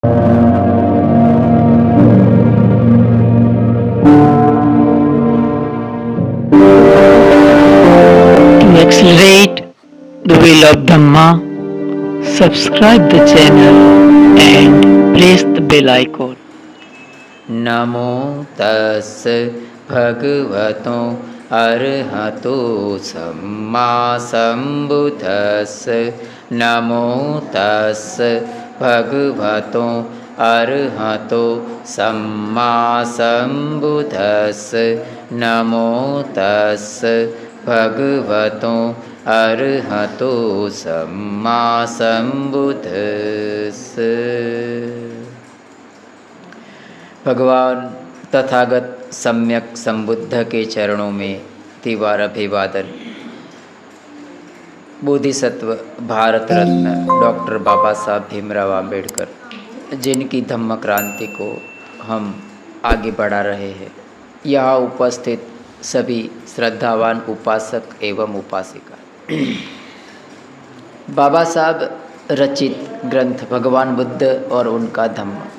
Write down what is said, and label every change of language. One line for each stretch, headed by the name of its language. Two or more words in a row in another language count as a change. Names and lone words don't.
English: To accelerate the wheel of Dhamma, subscribe the channel and press the bell icon.
Pali: नमो तस् भगवतो अरहतो सम्मा सम्बुद्धस्स। नमो तस् भगवतो अरहतो सम्मा सम्बुद्धस्स। नमो तस् भगवतो अरहतो सम्मा सम्बुद्धस्स।
Hindi: भगवान तथागत सम्यक संबुद्ध के चरणों में तीव्र अभिवादन। बोधिसत्व भारत रत्न डॉक्टर बाबा साहब भीमराव आम्बेडकर, जिनकी धम्म क्रांति को हम आगे बढ़ा रहे हैं, यहाँ उपस्थित सभी श्रद्धावान उपासक एवं उपासिका, बाबा साहब रचित ग्रंथ भगवान बुद्ध और उनका धम्म।